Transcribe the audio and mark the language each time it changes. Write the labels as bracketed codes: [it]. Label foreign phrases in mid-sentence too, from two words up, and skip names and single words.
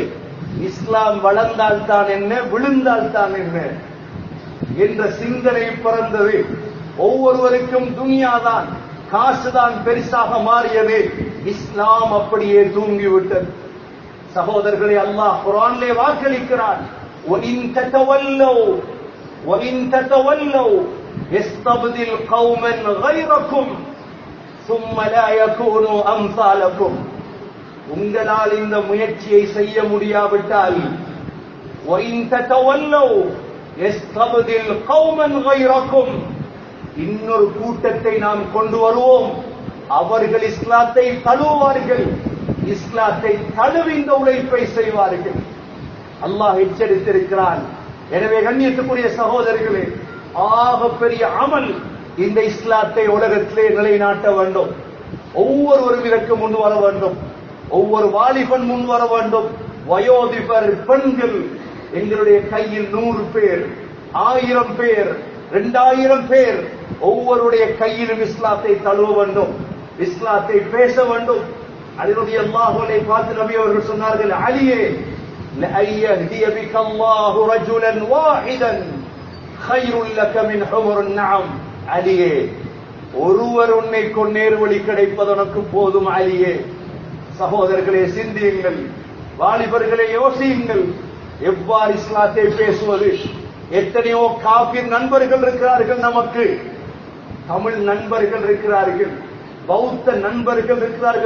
[ta] இஸ்லாம் வளர்ந்தால் தான் என்ன, விழுந்தால் தான் என்ன என்ற சிந்தனை பிறந்தது. ஒவ்வொருவருக்கும் துனியாதான், காசுதான் பெருசாக மாறியது. இஸ்லாம் அப்படியே தூங்கிவிட்டது. சகோதரர்களை, அல்லாஹ் குர்ஆனிலே வாக்களிக்கிறான், [ar] وَإِن تَتَوَلَّوْا يَسْتَبْدِلْ قَوْمًا غَيْرَكُمْ ثُمَّ لَا يَكُونُوا أَمْثَالَكُمْ. [ta] உங்களால் இந்த முயற்சியை செய்ய முடியாவிட்டால் [ar] وَإِن تَتَوَلَّوْا يَسْتَبْدِلْ قَوْمًا غَيْرَكُمْ, [ta] இன்னொரு கூட்டத்தை நாம் கொண்டு வருவோம், அவர்கள் இஸ்லாத்தை தழுவார்கள், இஸ்லாத்தை தழுவி இந்த உழைப்பை செய்வார்கள். அல்லாஹ் எச்சரித்திருக்கிறான். எனவே கண்ணியத்துக்குரிய சகோதரர்களே, ஆக பெரிய அமல் இந்த இஸ்லாத்தை உலகத்திலே நிலைநாட்ட வேண்டும். ஒவ்வொருவரும் இதற்கு முன் வர வேண்டும். ஒவ்வொரு வாலிபன் முன் வர வேண்டும். வயோதிபர், பெண்கள், எங்களுடைய கையில் 100 பேர், 1000 பேர், 2000 பேர், ஒவ்வொருடைய கையிலும் இஸ்லாத்தை தழுவ வேண்டும், இஸ்லாத்தை பேச வேண்டும். அதனுடைய அல்லாஹ்வை பார்த்து நபி அவர்கள் சொன்னார்கள், அலியே, [ar] لأن يهدي بك الله رجلا واحدا خير لك من حمر النعم. [ta] அலியே, ஒருவர் உன்னை கொண்டு நேர்வழி கிடைப்பது உனக்கு போதும். அலியே. சகோதரர்களே, சிந்தியுங்கள், வாலிபர்களே யோசியுங்கள், எவ்வாறு இஸ்லாத்தை பேசுவது. எத்தனையோ காபிர் நண்பர்கள் இருக்கிறார்கள், நமக்கு தமிழ் நண்பர்கள் இருக்கிறார்கள், பௌத்த நண்பர்கள் இருக்கிறார்கள்.